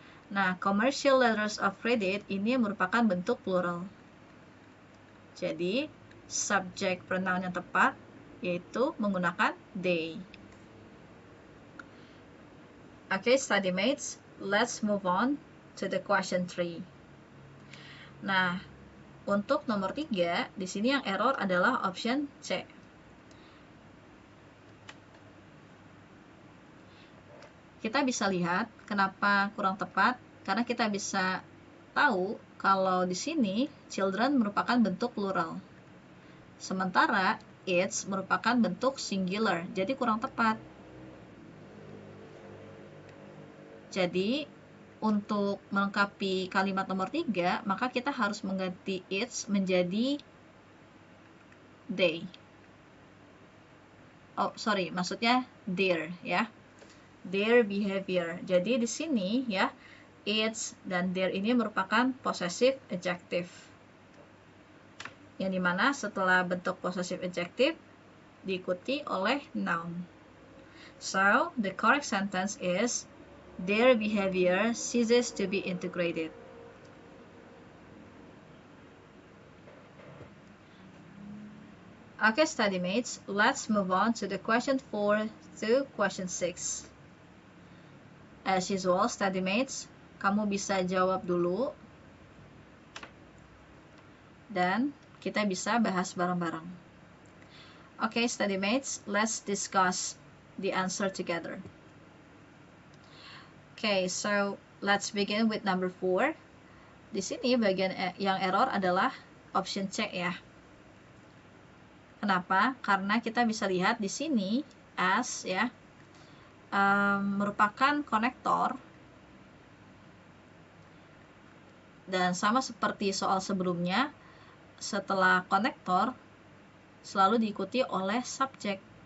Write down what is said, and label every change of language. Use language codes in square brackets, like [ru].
[id] Nah, commercial letters of credit ini merupakan bentuk plural. Jadi, subjek pronoun yang tepat yaitu menggunakan they. [en] Okay, study mates, let's move on to the question 3. [id] Nah, untuk nomor 3, di sini yang error adalah option C. Kita bisa lihat kenapa kurang tepat, karena kita bisa tahu kalau di sini children merupakan bentuk plural. Sementara its merupakan bentuk singular, jadi kurang tepat. Jadi, untuk melengkapi kalimat nomor 3, maka kita harus mengganti its menjadi they. [en] Oh, sorry, [id] maksudnya their ya. Their behavior. Jadi di sini ya, its dan their ini merupakan possessive adjective. Yang dimana setelah bentuk possessive adjective diikuti oleh noun. [en] So, the correct sentence is their behavior ceases to be integrated. Okay, study mates, let's move on to the question 4 to question 6. As usual, study mates, [id] kamu bisa jawab dulu dan kita bisa bahas bareng-bareng. [en] Okay, study mates, let's discuss the answer together. Okay, so let's begin with number 4. [id] Di sini bagian yang error adalah option C ya. Kenapa? Karena kita bisa lihat di sini as ya merupakan konektor, dan sama seperti soal sebelumnya, setelah konektor selalu diikuti oleh subjek.